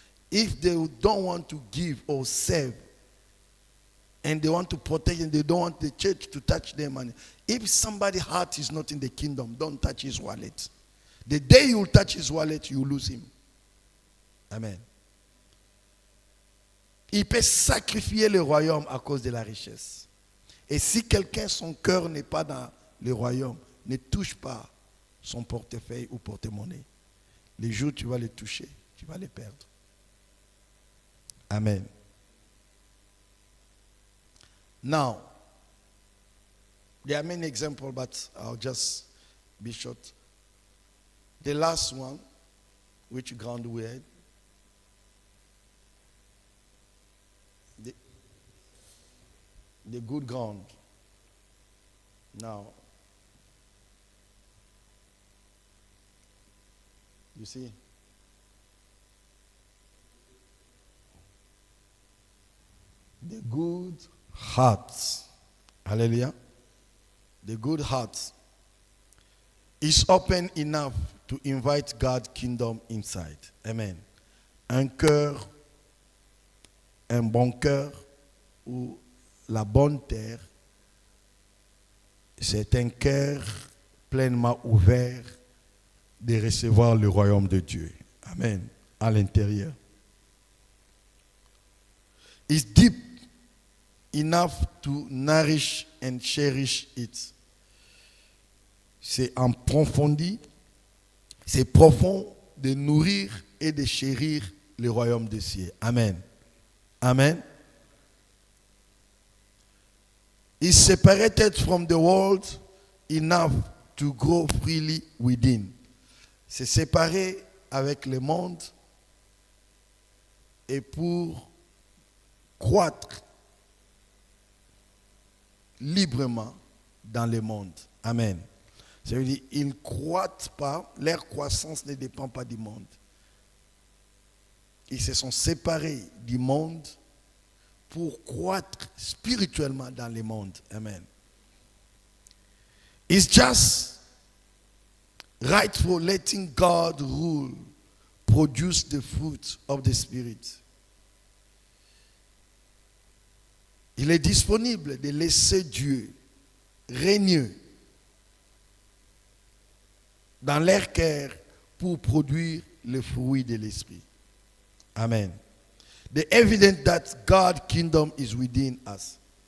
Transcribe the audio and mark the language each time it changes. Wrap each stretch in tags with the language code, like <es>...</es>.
<en>If they don't want to give or serve, and they want to protect and they don't want the church to touch their money. If somebody's heart is not in the kingdom, don't touch his wallet. The day you touch his wallet, you lose him. Amen.</en> <fr>Il peut sacrifier le royaume à cause de la richesse. Et si quelqu'un, son cœur n'est pas dans le royaume, ne touche pas son portefeuille ou porte-monnaie. Les jours où tu vas les toucher, tu vas les perdre. Amen.</fr> <en>Now, there are many examples, but I'll just be short. The last one, which ground we had? The good ground. Now, you see? The good heart. Hallelujah. The good heart is open enough to invite God's kingdom inside. Amen.</en> <fr>Un cœur, un bon cœur ou la bonne terre, c'est un cœur pleinement ouvert de recevoir le royaume de Dieu. Amen. À l'intérieur.</fr> <en>It's deep enough to nourish and cherish it.</en> <fr>C'est en profondeur, c'est profond de nourrir et de chérir le royaume des cieux. Amen. Amen.</fr> <en>Is separated from the world enough to grow freely within.</en> <fr>C'est séparé avec le monde et pour croître librement dans le monde. Amen. Ça veut dire ils ne croîtent pas, leur croissance ne dépend pas du monde. Ils se sont séparés du monde pour croître spirituellement dans le monde. Amen.</fr> <en>It's just right for letting God rule, produce the fruit of the Spirit.</en> <fr>Il est disponible de laisser Dieu régner dans leur cœur pour produire le fruit de l'Esprit. Amen.</fr> <en>The evidence that God's kingdom is within us.</en>